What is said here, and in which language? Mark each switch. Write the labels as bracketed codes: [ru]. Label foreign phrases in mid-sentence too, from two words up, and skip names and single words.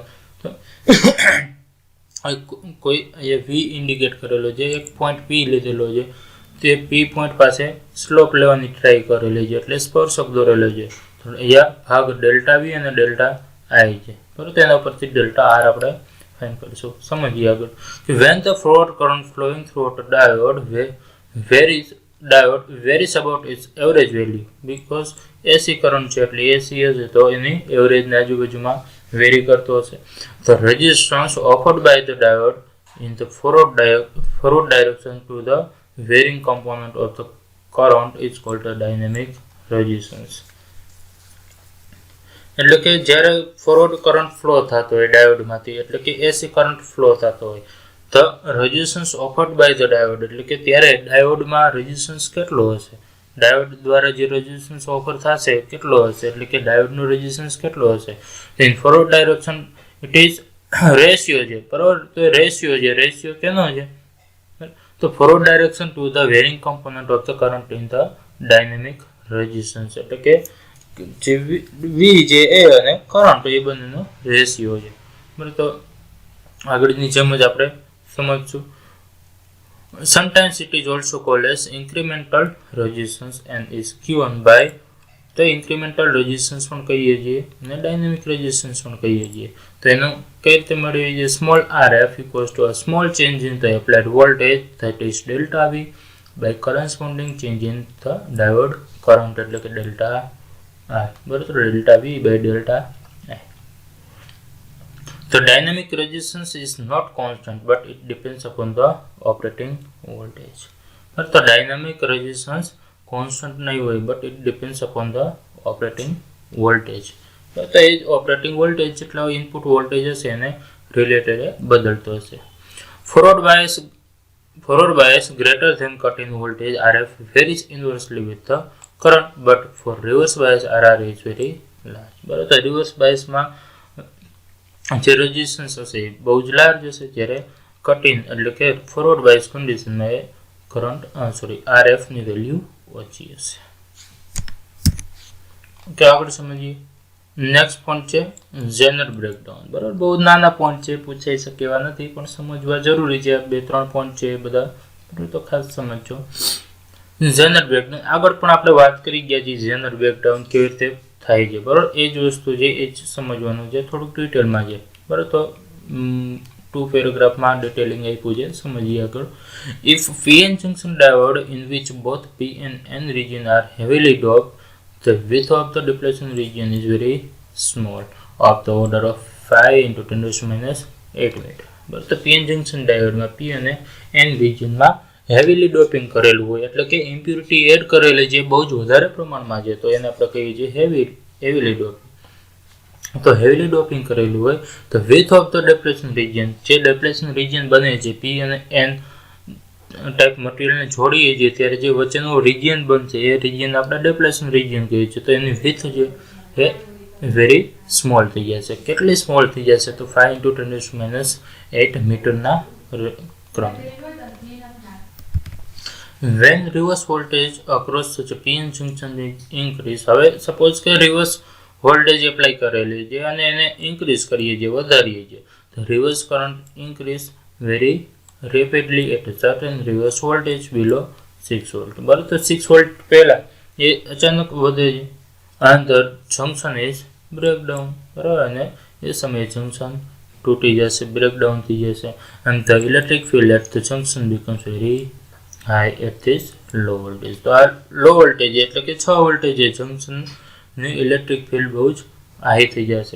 [gu] તો કોઈ અહીંયા V ઇન્ડિકેટ કરેલો છે, એક પોઈન્ટ P લીધેલો છે, તે P પોઈન્ટ પાસે સ્લોપ લેવાની ટ્રાય કરેલી છે, એટલે સ્પર્શક દોરેલો છે. તો અહીંયા ભાગ ડેલ્ટા V અને ડેલ્ટા I છે, બરાબર. તેના પરથી ડેલ્ટા R આપણે ફાઇન્ડ કરીશું. સમજીએ આગળ કે [en] when the forward current flowing through a diode varies about its average value, because AC current [gu] છે એટલે AC હશે તો એની એવરેજની આજુબાજુમાં વેરી કરતો હશે. [en] The resistance offered by the diode in the forward direction to the varying component of the current is called a dynamic resistance. [gu] એટલે કે જ્યારે [en] forward current flow [gu] થતો હોય ડાયોડમાંથી, એટલે કે [en] AC current flow [gu] થતો હોય, તો [en] resistance offered by the diode, [gu] એટલે કે ત્યારે ડાયોડમાં રેઝિસ્ટન્સ કેટલો હશે, ડાયોડ દ્વારા જે [en] resistance offer [gu] થશે કેટલો હશે, એટલે કે ડાયોડનો રેઝિસ્ટન્સ કેટલો હશે. [en] in forward direction it is ratio [gu] છે, બરાબર. તો રેશિયો કેનો છે, તો [en] forward direction to the varying component of the current in the dynamic resistance, [gu] એટલે કે જે V જે એ અને કરંટ એ બંનેનો રેશિયો છે, બરાબર. તો આગળની જેમ જ આપણે સમજશું. [en] Sometimes it is also called as incremental resistance and is given by, તો incremental resistance [gu] પણ કહીએ છીએ અને [en] dynamic resistance [gu] પણ કહીએ છીએ. તો એનું કઈ રીતે મળીએ છીએ, [en] small RF equals to a small change in the applied voltage that is delta V by corresponding change in the diode current, [gu] એટલે કે delta I, બરાબર. [en] delta V by delta I. The dynamic resistance is not constant but it depends upon the operating voltage. But the dynamic resistance constant नहीं હોય but it depends upon the operating voltage. [gu] તો એ જ [en] operating voltage [gu] જેટલા [en] input voltage [gu] હશે એને રિલેટેડ બદલતો હશે. [en] Forward bias greater than cut-in voltage RF varies inversely with the current, but for reverse bias RR is very large. [gu] બરાબર, [en] reverse biasમાં [gu] જે રેઝિસ્ટન્સ હશે એ બહુ જ લાર્જ હશે, જ્યારે કટ-ઇન એટલે કે [en] forward bias conditionમાં [gu] એ કરંટ RF ની વેલ્યુ ઓછી હશે. ઓકે, આગળ સમજીએ. [en] next point [gu] છે [en] Zener breakdown. [gu] બરાબર, બહુ નાના પોઈન્ટ છે, પૂછાઈ શકે એવા નથી, પણ સમજવા જરૂરી છે. 2-3 પોઈન્ટ છે એ બધા, તો ખાસ સમજો. [en] Zener breakdown [gu] આગળ પણ આપણે વાત કરી ગયા છીએ. [en] Zener breakdown [gu] કેવી રીતે થાય છે, બરાબર, એ જ વસ્તુ છે, એ જ સમજવાનું છે, થોડુંક ડિટેલમાં છે. બરાબર, તો 2 પેરેગ્રાફમાં ડિટેલિંગ આપ્યું છે, સમજીએ આગળ. [en] ઇફ PN junction diode in which both P and N region are heavily doped, the width of the depletion region is very small, of the order of 5 × 10⁻8 meter. [gu] બરાબર, તો [en] PN junction diodeમાં [gu] P અને N રિજિયનમાં [en] heavily doping [gu] કરેલું હોય, એટલે કે [en] impurity add [gu] કરેલી જે બહુ જ વધારે પ્રમાણમાં છે, તો એને આપણે કહીએ છીએ [en] heavily doping. [gu] તો [en] heavily doping [gu] કરેલું હોય તો [en] width of the depletion region, [gu] જે [en] depletion region [gu] બને છે P અને [en] N type materialને [gu] જોડીએ છીએ ત્યારે જે વચ્ચેનો રિજિયન બનશે એ રિજિયન આપણે [en] depletion region [gu] કહીએ છીએ. તો એની વિથ છે એ [en] very small [gu] થઈ જશે. કેટલી સ્મોલ થઈ જશે? તો 5 × 10⁻8 મીટરના ક્રમ. [en] When reverse voltage across such a PN junction increase, [gu] હવે સપોઝ કે [en] reverse voltage apply [gu] કરેલી છે અને એને ઇન્ક્રીઝ કરીએ છીએ, વધારીએ છીએ, તો [en] reverse current increase very rapidly at certain reverse voltage below 6 volt. [gu] બરાબર, તો 6 વોલ્ટ પહેલા એ અચાનક વધે છે [en] and the junction is breakdown. [gu] બરાબર, અને એ સમયે જંક્શન તૂટી જશે, બ્રેકડાઉન થઈ જશે, [en] and the electric field at the junction becomes very high at this low voltage. [gu] તો આ [en] low voltage [gu] એટલે કે 6 વોલ્ટેજ જંક્શનની [en] electric field [gu] બહુ જ હાઈ થઈ જશે.